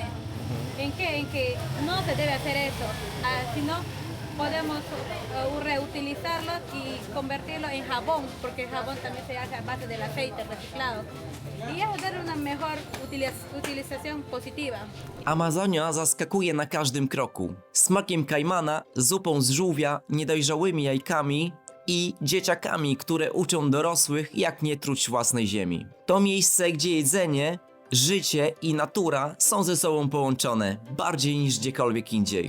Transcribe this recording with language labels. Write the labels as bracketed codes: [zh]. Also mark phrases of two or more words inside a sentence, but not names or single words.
[es] ¿En qué? En que no se debe hacer eso, sino podemos reutilizarlo y convertirlo en jabón, porque el jabón también se hace a base del aceite reciclado. I es dar una mejor utilización positiva. [pl] Amazonia zaskakuje na każdym kroku. Smakiem kajmana, zupą z żółwia, niedojrzałymi jajkami i dzieciakami, które uczą dorosłych, jak nie truć własnej ziemi. To miejsce, gdzie jedzenie, życie i natura są ze sobą połączone bardziej niż gdziekolwiek indziej.